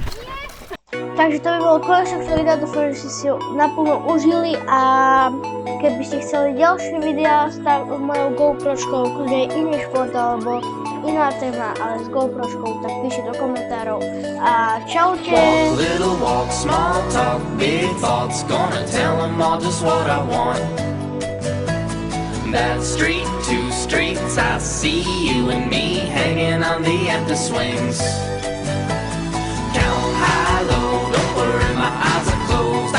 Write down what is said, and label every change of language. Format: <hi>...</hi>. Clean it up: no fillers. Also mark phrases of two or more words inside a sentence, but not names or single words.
<sk>Nie, nie. Takže to by bolo konečne všetko videa, dúfam, že ste si ho naplno užili a keby ste chceli ďalšie videá s mojou GoPročkou, kľudne iný šport alebo iná téma, ale s GoPročkou, tak píšte do komentárov a čaute!</sk> <en>Walk, little walk, small talk, big thoughts. Gonna tell them all just what I want. That street, 2 streets, I see you and me hanging on the empty swings. Count high, low, don't worry, my eyes are closed.</en>